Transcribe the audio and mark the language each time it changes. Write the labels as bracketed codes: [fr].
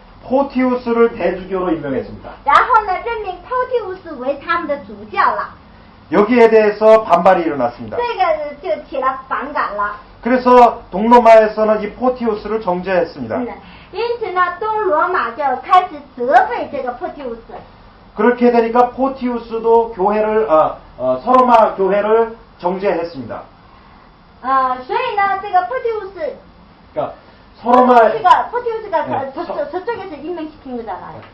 [ko] 포티우스를 대주교로 임명했습니다. [zh] 然后呢，任命 포티우스 为他们的主教了。 [ko] 여기에 대해서 반발이 일어났습니다. [zh] 这个就起了反感了。 [ko] 그래서 동로마에서는 이 포티우스를 정죄했습니다. [zh] 因此呢，东罗马就开始责备这个 포티우스。 [ko] 그렇게 되니까 포티우스도 교회를 서로마 교회를 정죄했습니다. [zh] 所以呢，这个 포티우스 [ko] 그러니까 서로마 포티우스가 저쪽에서 임명시킨 거잖아요.